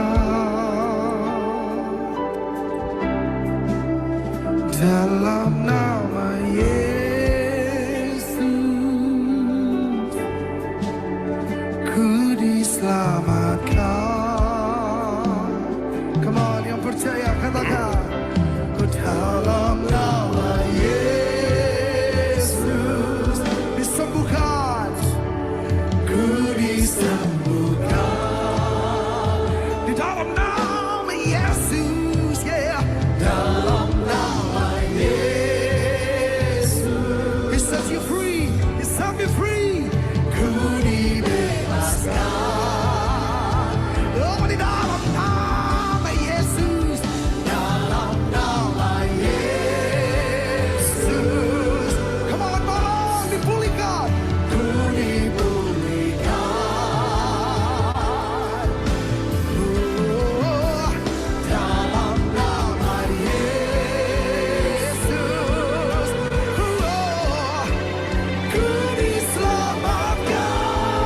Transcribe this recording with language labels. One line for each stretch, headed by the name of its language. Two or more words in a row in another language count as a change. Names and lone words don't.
Indonesian: Dalam nama Yesus ku diselamatkan.
English: Come on,
Indonesian: yang percaya katakan. Dalam nama Yesus disembuhkan, ku disembuhkan. Di dalam nama Yesus, yeah. Dalam nama Yesus,
English: He sets you free, He set me free.
Indonesian: Ku dibebaskan. Oh, di dalam nama Yesus, dalam nama Yesus.
English: Come on,
Indonesian: tolong dipulihkan. Ku dipulihkan. Oh, dalam nama Yesus. Oh, ku diselamatkan.